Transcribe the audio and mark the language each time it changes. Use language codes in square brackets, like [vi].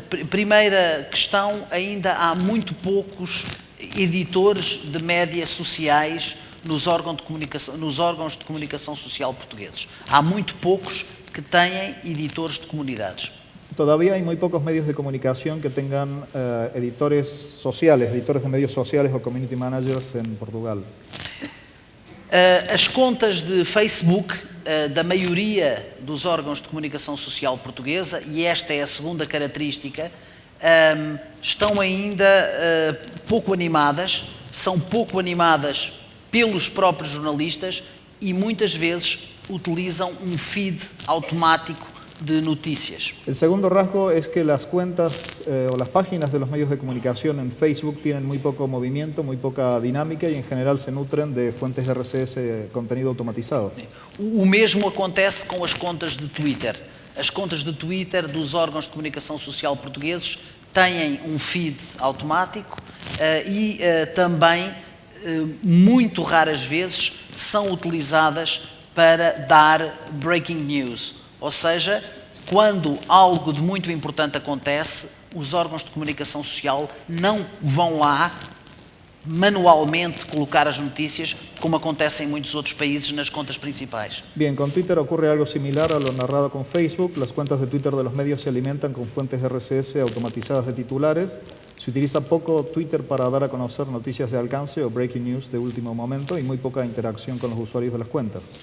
[pt] Primeira questão, ainda há muito poucos editores de média sociais nos órgãos de comunicação social portugueses. Há muito poucos que têm editores de comunidades. [es] Todavía hay muy pocos medios de comunicación que tengan editores sociales, editores de medios sociales o community managers en Portugal. [pt] As contas de Facebook da maioria dos órgãos de comunicação social portuguesa, e esta é a segunda característica, estão ainda pouco animadas, são pouco animadas pelos próprios jornalistas e muitas vezes utilizam um feed automático de noticias. [es] El segundo rasgo es que las cuentas o las páginas de los medios de comunicación en Facebook tienen muy poco movimiento, muy poca dinámica y en general se nutren de fuentes RSS, contenido automatizado. [pt] O mesmo acontece com as contas de Twitter. As contas de Twitter dos órgãos de comunicação social portugueses têm um feed automático e também, muito raras vezes, são utilizadas para dar breaking news. Ou seja, quando algo de muito importante acontece, os órgãos de comunicação social não vão lá manualmente colocar as notícias, como acontece em muitos outros países nas contas principais. [es] Bien, con Twitter ocurre algo similar a lo narrado con Facebook. Las cuentas de Twitter de los medios se alimentan con fuentes RSS automatizadas de titulares. Se utiliza poco Twitter para dar a conocer noticias de alcance o breaking news de último momento y muy poca interacción con los usuarios de las cuentas.